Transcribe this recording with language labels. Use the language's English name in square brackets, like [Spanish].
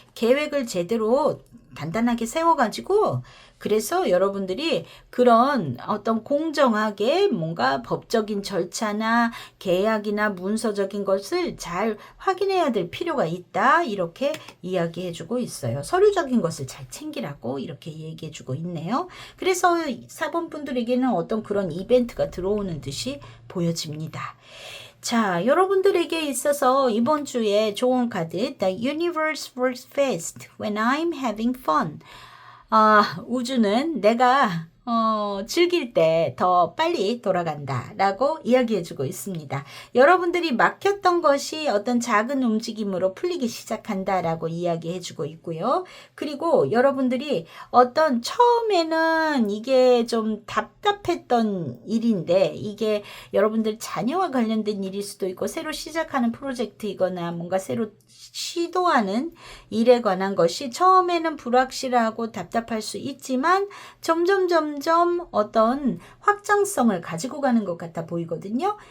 [Korean] 계획을 제대로 단단하게 세워가지고, 그래서 여러분들이 그런 어떤 공정하게 뭔가 법적인 절차나 계약이나 문서적인 것을 잘 확인해야 될 필요가 있다, 이렇게 이야기해주고 있어요. 서류적인 것을 잘 챙기라고 이렇게 얘기해주고 있네요. 그래서 4번 분들에게는 어떤 그런 이벤트가 들어오는 듯이 보여집니다. 자, 여러분들에게 있어서 이번 주에 좋은 카드, [English] The Universe works best when I'm having fun. [Korean] 우주는 내가 즐길 때 더 빨리 돌아간다 라고 이야기해주고 있습니다. 여러분들이 막혔던 것이 어떤 작은 움직임으로 풀리기 시작한다 라고 이야기해주고 있고요. 그리고 여러분들이 어떤 처음에는 이게 좀 답답했던 일인데, 이게 여러분들 자녀와 관련된 일일 수도 있고 새로 시작하는 프로젝트이거나 뭔가 새로 시도하는 일에 관한 것이 처음에는 불확실하고 답답할 수 있지만 점점 어떤 확장성을 가지고 가는 것 같아 보이거든요.